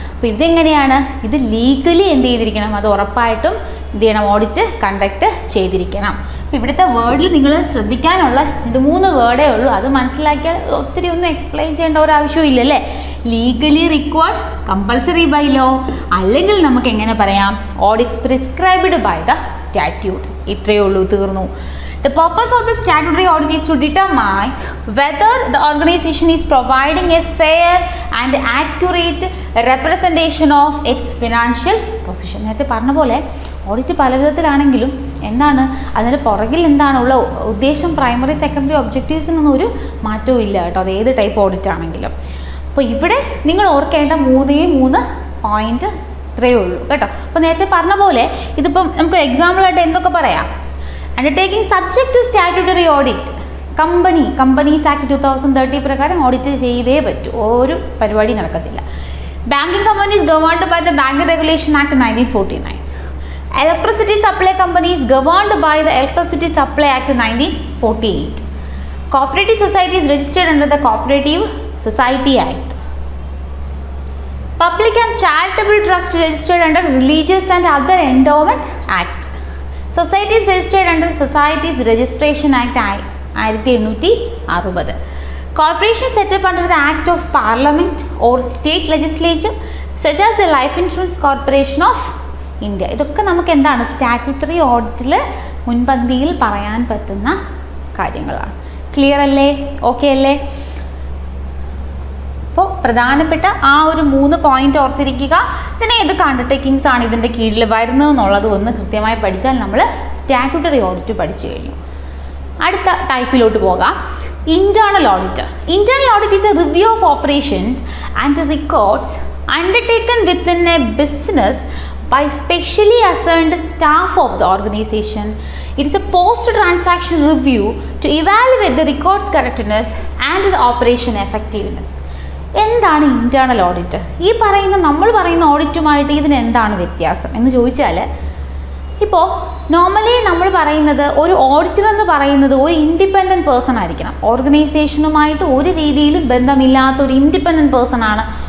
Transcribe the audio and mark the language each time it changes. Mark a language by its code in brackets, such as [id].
[ml] അപ്പോൾ ഇതെങ്ങനെയാണ്, ഇത് ലീഗലി എന്ത് ചെയ്തിരിക്കണം, അത് ഉറപ്പായിട്ടും എന്ത് ചെയ്യണം, ഓഡിറ്റ് കണ്ടക്ട് ചെയ്തിരിക്കണം. ഇവിടുത്തെ വേർഡിൽ നിങ്ങൾ ശ്രദ്ധിക്കാനുള്ള 2-3 വേർഡേ ഉള്ളൂ. അത് മനസ്സിലാക്കിയാൽ ഒത്തിരി ഒന്നും എക്സ്പ്ലെയിൻ ചെയ്യേണ്ട ഒരു ആവശ്യവും ഇല്ലല്ലേ. [en] legally required, compulsory by law, [ml] അല്ലെങ്കിൽ നമുക്ക് എങ്ങനെ പറയാം, [en] Audit prescribed by the statute. [ml] ഇത്രയേ ഉള്ളൂ, തീർന്നു. [en] The purpose of the statutory audit is to determine whether the organization is providing a fair and accurate representation of its financial position. [ml] നേരത്തെ പറഞ്ഞ പോലെ ഓഡിറ്റ് പല വിധത്തിലാണെങ്കിലും എന്താണ് അതിന് പുറകിൽ എന്താണുള്ള ഉദ്ദേശം, പ്രൈമറി സെക്കൻഡറി ഒബ്ജക്റ്റീവ്സിനൊന്നും ഒരു മാറ്റവും ഇല്ല കേട്ടോ, അത് ഏത് ടൈപ്പ് ഓഡിറ്റ് ആണെങ്കിലും. അപ്പോൾ ഇവിടെ നിങ്ങൾ ഓർക്കേണ്ട 3 പോയിന്റ് ഇത്രയേ ഉള്ളൂ കേട്ടോ. അപ്പോൾ നേരത്തെ പറഞ്ഞ പോലെ ഇതിപ്പം നമുക്ക് എക്സാമ്പിളായിട്ട് എന്തൊക്കെ പറയാം, [en] Undertaking subject to statutory audit. [ml] Companies act 2030 പ്രകാരം ഓഡിറ്റ് ചെയ്തേ പറ്റൂ, ഒരു പരിപാടി നടക്കത്തില്ല. [en] Banking companies governed by the bank regulation act 1949. Electricity supply companies governed by the electricity supply act 1948. Cooperative societies registered under the cooperative society act. Public and charitable trust registered under Religious and Other Endowment Act. Societies registered under Societies Registration Act 1860. Corporation set up under the Act of Parliament or State Legislature such as the Life Insurance Corporation of India. [ml] ഇതൊക്കെ നമുക്ക് എന്താണ്, statutory ഓഡിറ്റിൽ മുൻപന്തിയിൽ പറയാൻ പറ്റുന്ന കാര്യങ്ങളാണ്. Clear അല്ലേ, okay അല്ലേ? അപ്പോൾ പ്രധാനപ്പെട്ട ആ ഒരു 3 പോയിന്റ് ഓർത്തിരിക്കുക. പിന്നെ ഏതൊക്കെ അണ്ടർടേക്കിങ്സ് ആണ് ഇതിൻ്റെ കീഴിൽ വരുന്നത് എന്നുള്ളത് ഒന്ന് കൃത്യമായി പഠിച്ചാൽ നമ്മൾ സ്റ്റാറ്റ്യൂട്ടറി ഓഡിറ്റ് പഠിച്ചു കഴിഞ്ഞു. അടുത്ത ടൈപ്പിലോട്ട് പോകാം, [en] Internal audit. Internal audit is a review of operations and records undertaken within a business by specially assigned staff of the organization. It is a post-transaction review to evaluate the records correctness and the operation effectiveness. [ml] എന്താണ് internal audit? ഈ നമ്മൾ പറയുന്ന ഓഡിറ്റുമായിട്ട് ഇതിന് എന്താണ് വ്യത്യാസം എന്ന് ചോദിച്ചാൽ, ഇപ്പോൾ നോർമലി നമ്മൾ പറയുന്നത് ഒരു ഓഡിറ്റർ എന്ന് പറയുന്നത് ഒരു ഇൻഡിപെൻഡൻറ്റ് പേഴ്സൺ ആയിരിക്കണം. ഓർഗനൈസേഷനുമായിട്ട് ഒരു രീതിയിലും ബന്ധമില്ലാത്ത ഒരു ഇൻഡിപെൻഡൻറ്റ് പേഴ്സൺ ആണ്